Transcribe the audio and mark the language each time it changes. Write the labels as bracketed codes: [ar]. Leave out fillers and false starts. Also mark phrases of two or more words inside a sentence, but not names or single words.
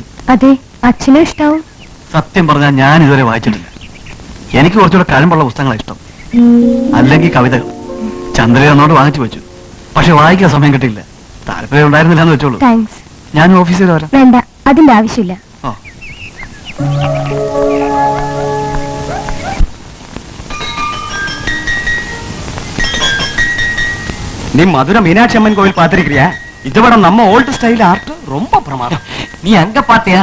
[ml] അതെ, അച്ഛനും ഇഷ്ടാവും. സത്യം പറഞ്ഞാൽ ഞാൻ ഇതുവരെ വായിച്ചിട്ടില്ല. എനിക്ക് കുറച്ചുകൂടെ കഴമ്പുള്ള പുസ്തകങ്ങളാണ് ഇഷ്ടം, അല്ലെങ്കിൽ കവിതകൾ. ചന്ദ്രയെ എന്നോട് വാങ്ങിച്ചു വെച്ചു, പക്ഷെ വായിക്കാൻ സമയം കിട്ടിയില്ല. താല്പര്യം ഉണ്ടായിരുന്നില്ല എന്ന് വെച്ചോളൂ. താങ്ക്സ്. ഞാൻ ഓഫീസിൽ വരാം. വേണ്ട, അതിന്റെ ആവശ്യമില്ല. ഓ, [ta] நீ மதுரை மீனாட்சி அம்மன் கோவில் பார்த்திருக்கிறியா? இதுவரை நம்ம [en] old style art [ta] ரொம்ப பிரமாதம். நீ அங்க பாத்தியா?